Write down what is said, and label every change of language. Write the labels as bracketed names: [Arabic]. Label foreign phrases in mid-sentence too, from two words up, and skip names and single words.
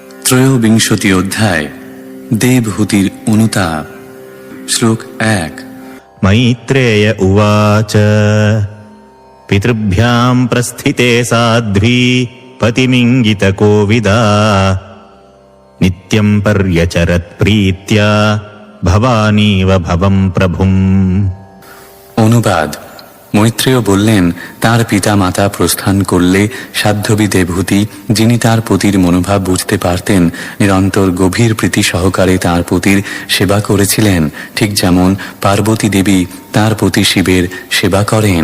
[Bangla] ত্রয়োবিংশতি অধ্যায় দেবহূতির অনুতাপ। শ্লোক 1। [Sanskrit] मैत्रेय उवाच पितृभ्यां प्रस्थिते साध्वी पतिमिङ्गितकोविदा नित्यं पर्यचरत्प्रीत्या भवानीव भवं प्रभुम्। [Bangla] অনুবাদ। মৈত্রেয় বললেন, তার পিতা মাতা প্রস্থান করলে সাধ্বী দেবহূতি, যিনি তার পতির মনোভাব বুঝতে পারতেন, নিরন্তর গভীর প্রীতি সহকারে তার পতির সেবা করেছিলেন, ঠিক যেমন পার্বতী দেবী তার পতি শিবের সেবা করেন।